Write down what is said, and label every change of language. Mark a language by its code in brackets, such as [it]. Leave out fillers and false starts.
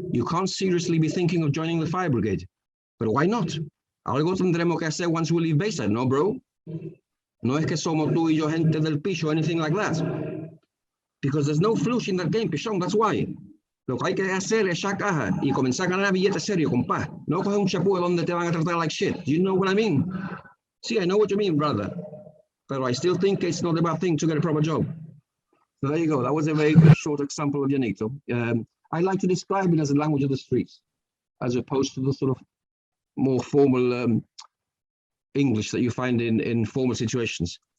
[en] You can't seriously be thinking of joining the fire brigade. But why not? [es] Algo tendremos que hacer [en] once we leave Bayside, no, bro? [es] No es que somos tú y yo gente del piso [en] or anything like that. Because there's no flush in that game, pichón, that's why. [es] Lo que hay que hacer es echar caja y comenzar a ganar billetes serios, compa. No coger un chapú donde te van a tratar [en] like shit. Do you know what I mean? See, I know what you mean, brother. But I still think it's not a bad thing to get a proper job. So there you go. That was a very short example of llanito. I like to describe it as a language of the streets, as opposed to the sort of more formal English that you find in formal situations.